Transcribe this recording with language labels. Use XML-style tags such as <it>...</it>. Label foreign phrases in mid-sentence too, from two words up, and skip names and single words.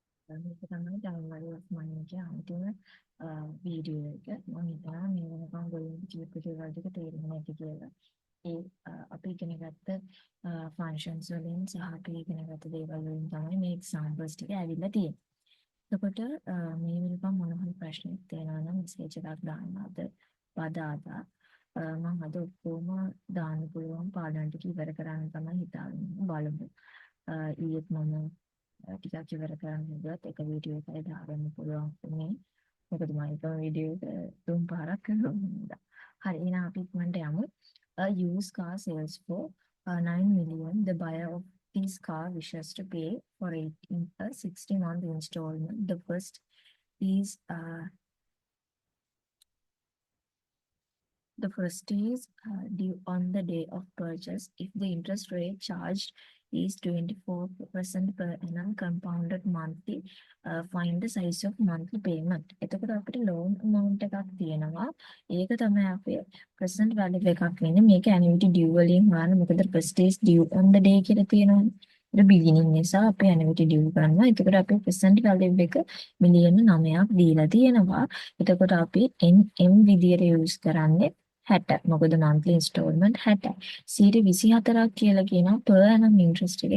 <si>මේක තමයි</si> <en>download of mine</en> <si>එකේ අන්තිම වීඩියෝ එක. මම හිතනවා මේ වෙනකම් ගොල්ලන්ට කියපු දේවල් ටික තේරුම් නැති කියලා. ඒ අපි ඉගෙන ගත්ත ෆන්ක්ෂන්ස් වලින් සහ අපි ඉගෙන ගත්ත දේවල් වලින් තමයි මේ එක්සැම්පල්ස් ටික ඇවිල්ලා තියෙන්නේ. එතකොට මේ වෙනකම් මොන හරි ප්‍රශ්නයක් තියෙනවා නම් මෙසේජ් එකක් දාන්න අද පදාදා මම අද ඔක්කොම දාන්න පුළුවන් පාඩම් ටික ඉවර කරන්න තමයි හිතාගෙන බලමු. ඊයේත් මම ටිකක් ඉවර කරන්න හදුවත් එක වීඩියෝ එකයි දාගන්න පුළුවන් වුණේ. මොකද මම එක වීඩියෝ එක තුන් පාරක් කරනවා නේද. හරි එහෙනම් අපි ඉක්මනට යමු.</si> <en>A used car sells for 9 million. The buyer of this car wishes to pay for it in a 60-month installment. The first is due on the day of purchase if the interest rate charged is 24% per annum compounded monthly. Find the size of monthly payment.</en> <si>එතකොට අපිට</si> <en>loan amount</en> <si>එකක් තියෙනවා. ඒක තමයි අපේ</si> <en>present value</en> <si>එකක් වෙන්නේ. මේක</si> <en>annuity due</en> <si>වලින් හොයන්න. මොකද</si> <en>first is due on the day</en> <si>කියලා තියෙනවානේ. ඒක beginning නිසා අපි</si> <en>annuity due</en> <si>කරනවා. එතකොට අපේ</si> <en>present value</en> <si>එක මිලියන 9ක් දීලා තියෙනවා. එතකොට අපි NM විදියට use කරන්නේ 60. මොකද</si> <en>monthly installment</en> <si>60. 24ක් කියලා කියනවා</si> <en>per annum interest</en> <si>එක.</si>